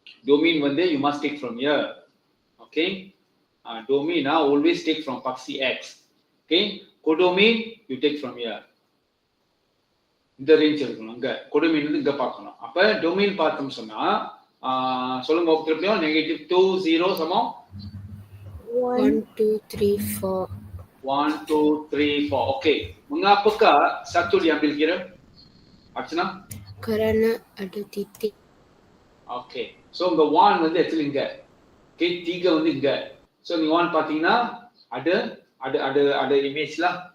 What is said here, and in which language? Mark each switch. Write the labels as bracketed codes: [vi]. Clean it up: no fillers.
[en] Domain [ta] வந்து [en] you must take from here. Okay. Domain always take from paksi X. Okay. Codomain you take from here. [ta] இந்த range இருக்கணும். அங்க codomain வந்து இங்க பார்க்கணும். அப்ப domain பார்த்தோம் சொன்னா சொல்லுங்க திருப்பியும் -2, 0 சமம் 1, 2, 3, 4. [ms] 1, 2, 3, 4. [en] Okay. [ms] Mengapakah satu diambil kira? Archana? Kerana ada titik. [en] Okay. [ta] So இந்த 1 வந்து actually இங்க. Okay, 3 வந்து இங்க. So நீங்க 1 பாத்தீங்கன்னா [ms] ada image lah.